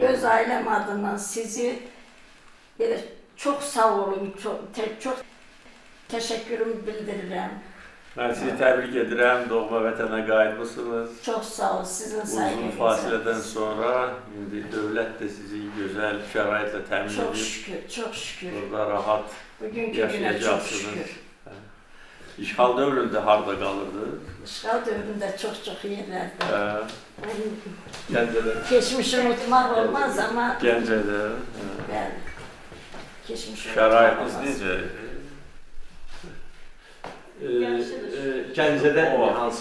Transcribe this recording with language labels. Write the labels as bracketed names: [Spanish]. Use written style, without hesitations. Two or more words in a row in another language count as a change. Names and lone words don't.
[Turkish] Öz ailem adına sizi çok sağ olun, çok teşekkürümü bildirirəm. Ben sizi tebrik ederim. [Azerbaijani] Doğma vətənə qayıtmışsınız. [Turkish] Çok sağ ol, sizin Uzun sayenizde. fasileden sonra şimdi devlet de sizi güzel şəraitle təmin Çok [Azerbaijani] edib. [Turkish] şükür, çok şükür. Burada rahat Bugünkü güne çok yaşayacaksınız. şükür. [Azerbaijani] İşğal dövründə harda qalırdı? İşğal dövründə çox yerlərdə. Gəncədə. Keçmişi unutmaq olmaz ama Gəncədə. bəli. Keçmişi Şəraitiniz unutmaq olmaz. necə? Gəncədə hansı?